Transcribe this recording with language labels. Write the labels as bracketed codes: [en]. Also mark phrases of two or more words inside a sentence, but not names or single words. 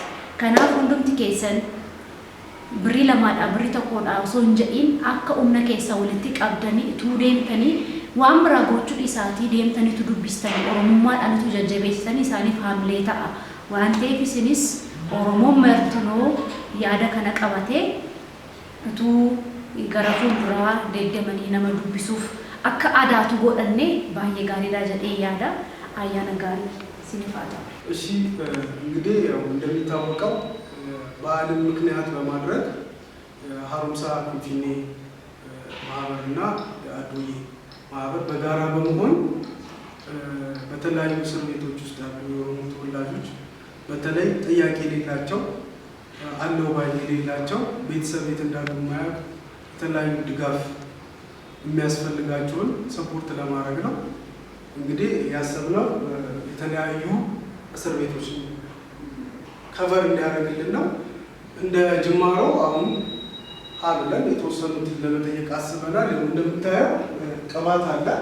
[om] Kanaaf hundumti keessan birrii lamaadha birrii tokkodha osoo hin jedhiin akka humna keessa walitti qabdanii ituu deemtanii waan biraa gochuu isaatii deemtaniitu dubbistanii Oromummaadhaanitu jajjabeessanii isaaniif haamilee ta'a. Waan ta'eef isinis Oromoon martinoo yaada kana qabatee utuu gara fuulduraa deeggamanii nama dubbisuuf akka aadaatu godhannee baay'ee gaariidha jedhee yaada. Ayyaana gaarii isiniif haa ta'u. [am] እሺ እንግዲህ ያው እንደሚታወቀው በዓልን ምክንያት በማድረግ ሀሮምሳ ፊንፊኔ ማህበርና አዶዬ ማህበር በጋራ በመሆን በተለያዩ እስር ቤቶች ውስጥ ያሉ የኦሮሞ ተወላጆች በተለይ ጥያቄ የሌላቸው አለው ባይ የሌላቸው ቤተሰብ ቤት እንዳሉ ማያውቅ የተለያዩ ድጋፍ የሚያስፈልጋቸውን ሰፖርት ለማድረግ ነው። እንግዲህ ያሰብነው የተለያዩ እስር ቤቶች ከቨር እንዲያደርግልን ነው። እንደ ጅማሮ አሁን ሀብለን የተወሰኑትን ለመጠየቅ አስበናል። እንደምታየው ቅባት አለ፣